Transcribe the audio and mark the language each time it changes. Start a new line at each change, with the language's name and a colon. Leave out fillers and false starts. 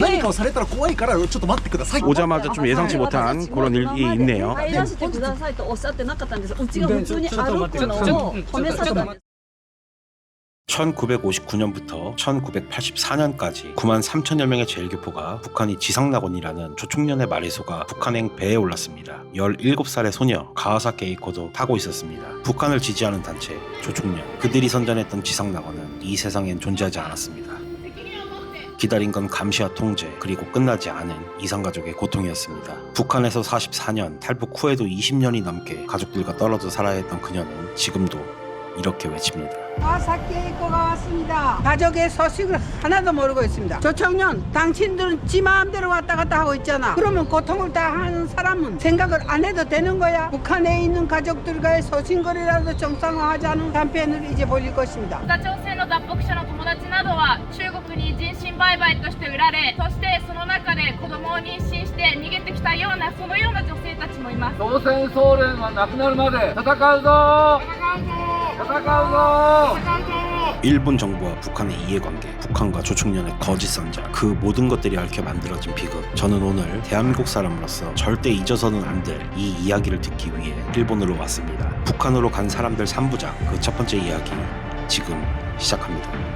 Japanese: 何かをされたら怖いからちょっと待ってください。
Korean: 오자마자 좀 예상치 못한 그런 일이 있네요.
Japanese: 入らせてくださいとおっしゃってなかったんです。うちが普通に歩くのを止めさせたんです。
Korean: 1959년부터 1984년까지 9만 3천여 명의 제일교포가 북한이 지상낙원이라는 조총련의 마리소가 북한행 배에 올랐습니다. 17살의 소녀 가와사키 에이코도 타고 있었습니다. 북한을 지지하는 단체 조총련, 그들이 선전했던 지상낙원은 이 세상엔 존재하지 않았습니다. 기다린 건 감시와 통제, 그리고 끝나지 않은 이산가족의 고통이었습니다. 북한에서 44년, 탈북 후에도 20년이 넘게 가족들과 떨어져 살아야 했던 그녀는 지금도 이렇게 외칩니다. 가와사키 에이코가 왔습니다. 가족의 소식을 하나도 모르고 있습니다. 조청년, 당신들은 지 마음대로 왔다 갔다 하고 있잖아. 그러면 고통을 당하는 사람은 생각을 안 해도 되는 거야. 북한에 있는 가족들과의 소신거리라도 정상화하자는 캠페인을 이제 벌일 것입니다.
Japanese: 北朝鮮の脱北者の友達などは中国に人身売買として売られ、そしてその中で子供を妊娠して逃げてきたようなそのような女性たちもいます。朝鮮総連はなくなるまで戦うぞ。戦うぞ。
Korean: 일본 정부와 북한의 이해관계, 북한과 조총련의 거짓 선전, 그 모든 것들이 얽혀 만들어진 비극. 저는 오늘 대한민국 사람으로서 절대 잊어서는 안 될 이 이야기를 듣기 위해 일본으로 왔습니다. 북한으로 간 사람들 3부작, 그 첫 번째 이야기 지금 시작합니다.